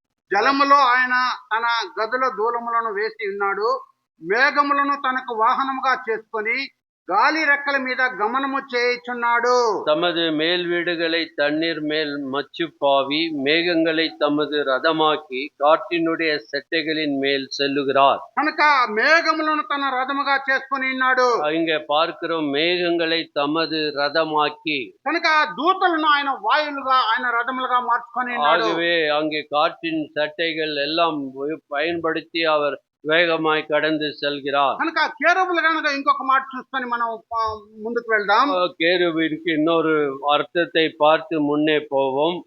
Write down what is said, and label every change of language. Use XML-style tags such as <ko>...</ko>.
<te>జలములో ఆయన తన గదుల దూలములను వేసి ఉన్నాడు, మేఘములను తనకు వాహనముగా చేసుకొని గాలి రెక్కల మీద గమనము చేయుచున్నాడు.</te> <ta>தமது மேல் வீடுகளை தண்ணீர் மேல் மச்சு பாவி மேகங்களை தமது ரதமாக்கி காற்றினுடைய செட்டைகளின் மேல் செல்லுகிறார்.</ta> <te>కనుక మేఘములను తన రథముగా చేసుకొని ఉన్నాడు.</te> <ta>இங்கே பார்க்கிறோம், மேகங்களை தமது ரதமாக்கி.</ta> <te>కనుక దూతలను ఆయన వాయులుగా ఆయన రథములుగా మార్చుకొని ఉన్నాడు.</te> <ta>ஆகவே அங்கே காற்றின் சட்டைகள் எல்லாம் பயன்படுத்தி அவர் வேகமாய் கடந்து செல்கிறார்.</ta> <te>కనుక కేరుబులు కనుక ఇంకొక మాట చూసుకొని మనం ముందుకు వెళ్దాం.</te> <ta>கேருபீனுக்கு இன்னொரு அர்த்தத்தை பார்த்து முன்னே போவோம்.</ta>